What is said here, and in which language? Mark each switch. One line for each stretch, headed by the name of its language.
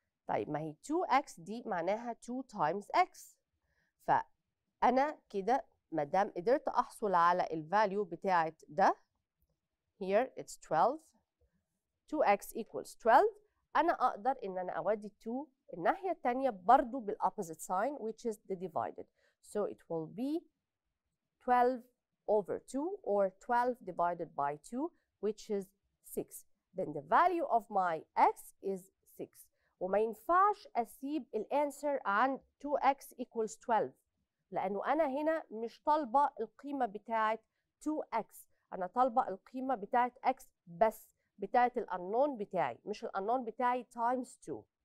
Arabic: طيب ما هي 2x دي معناها 2 times x، فأنا كده مادام قدرت أحصل على ال value بتاعت ده
English: here it's 12. 2x equals 12.
Arabic: أنا أقدر إن أنا أودي 2 الناحية التانية برضو بالopposite sign
English: which is the divided. So it will be 12 over 2 or 12 divided by 2 which is 6. Then the value of my x is 6.
Arabic: وما ينفعش أسيب الانسر عند 2x equals 12 لأنه أنا هنا مش طالبة القيمة بتاعت 2x، أنا طالبة القيمة بتاعت x بس، بتاعت الأنون بتاعي مش الأنون بتاعي times 2.